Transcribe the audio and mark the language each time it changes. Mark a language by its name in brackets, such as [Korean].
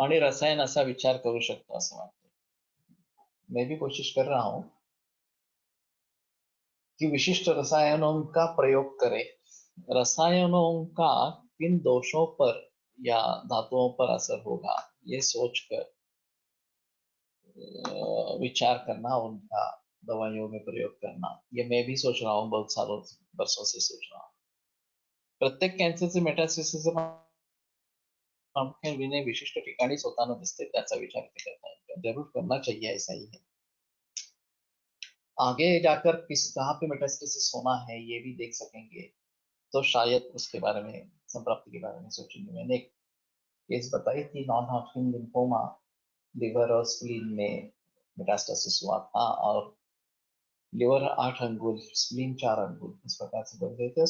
[Marathi] आणि रसायन असा विचार करू शकतो असं वाटतं। [Hindi] मैं भी कोशिश कर रहा हूं कि विशिष्ट रसायनों का प्रयोग करें। रसायनों का किन दोषों पर या धातुओं पर असर होगा, ये सोचकर विचार करना, उनका दवाइयों में प्रयोग करना। ये मैं भी सोच रहा हूँ, बहुत सालों वर्षों से सोच रहा हूँ। [Marathi] प्रत्येक कॅन्सरचे मेटास्टेसिस विनय विशिष्ट ठिकाणीच होताना दिसते, त्याचा विचार ते [Hindi] करता है। जरूर करना चाहिए, ऐसा ही है। आगे जाकर किस कहाँ पे मेटास्टेसिस होना है ये भी देख सकेंगे, तो शायद उसके बारे में, संप्राप्ति के बारे में सोचेंगे। मैंने एक केस बताई थी, नॉन हॉटकिन लिम्फोमा, लिवर और स्प्लीन में मेटास्टेसिस हुआ था, और लिवर 8 अंगुल, स्प्लीन 4 अंगुल, इस प्रकार से बढ़ गए थे।